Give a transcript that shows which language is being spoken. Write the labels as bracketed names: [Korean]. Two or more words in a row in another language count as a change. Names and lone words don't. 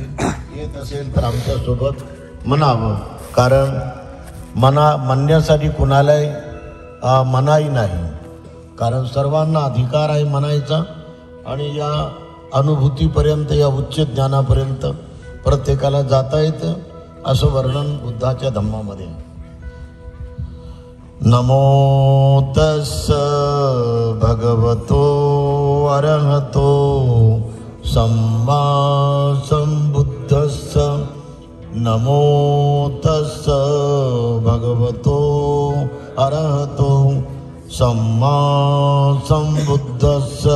[Marathi] येत असेल तर आमच्या सोबत म्हणावं, कारण म्हणण्यासाठी कुणालाही मनाई नाही, कारण सर्वांना अधिकार आहे म्हणायचा आणि या अनुभूतीपर्यंत या उच्च ज्ञानापर्यंत प्रत्येकाला जाता येतं असं वर्णन बुद्धाच्या धम्मामध्ये. [Pali] नमो तस्स भगवतो अरहतो सम्मा सम्बुद्धस्स. नमो तस्स भगवतो अरहतो सम्मा सम्बुद्धस्स.